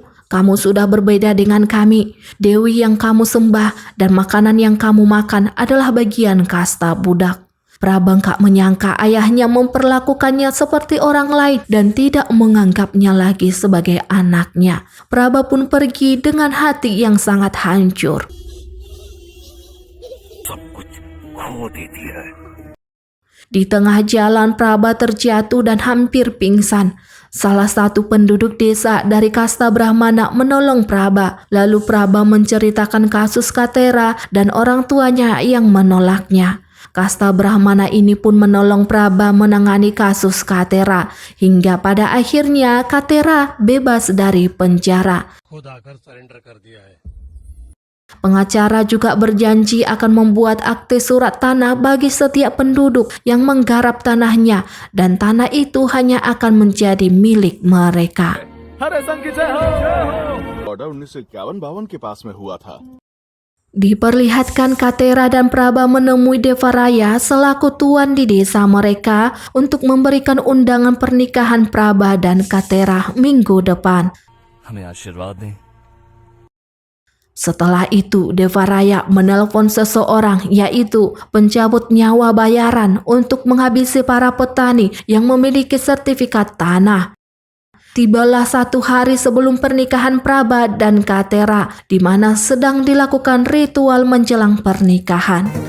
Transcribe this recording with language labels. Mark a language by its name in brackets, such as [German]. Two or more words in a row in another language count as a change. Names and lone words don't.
[Indonesian] Kamu sudah berbeda dengan kami. Dewi yang kamu sembah dan makanan yang kamu makan adalah bagian kasta budak." Praba tak menyangka ayahnya memperlakukannya seperti orang lain dan tidak menganggapnya lagi sebagai anaknya. Praba pun pergi dengan hati yang sangat hancur. [Hindi] सब कुछ खो देती है। [Indonesian] Di tengah jalan Praba terjatuh dan hampir pingsan. Salah satu penduduk desa dari kasta Brahmana menolong Praba. Lalu Praba menceritakan kasus Katera dan orang tuanya yang menolaknya. Kasta Brahmana ini pun menolong Praba menangani kasus Katera. Hingga pada akhirnya Katera bebas dari penjara. [Hindi] खुद आकर सरेंडर कर दिया है। [Indonesian] Pengacara juga berjanji akan membuat akte surat tanah bagi setiap penduduk yang menggarap tanahnya dan tanah itu hanya akan menjadi milik mereka. [Hindi] ऑर्डर 1951-52 के पास में हुआ था। [Indonesian] Diperlihatkan Katera dan Praba menemui Devaraya selaku tuan di desa mereka untuk memberikan undangan pernikahan Praba dan Katera minggu depan. [Hindi] हमें आशीर्वाद दें। [Indonesian] Setelah itu, Devaraya menelpon seseorang yaitu pencabut nyawa bayaran untuk menghabisi para petani yang memiliki sertifikat tanah. Tibalah satu hari sebelum pernikahan Praba dan Katera, di mana sedang dilakukan ritual menjelang pernikahan.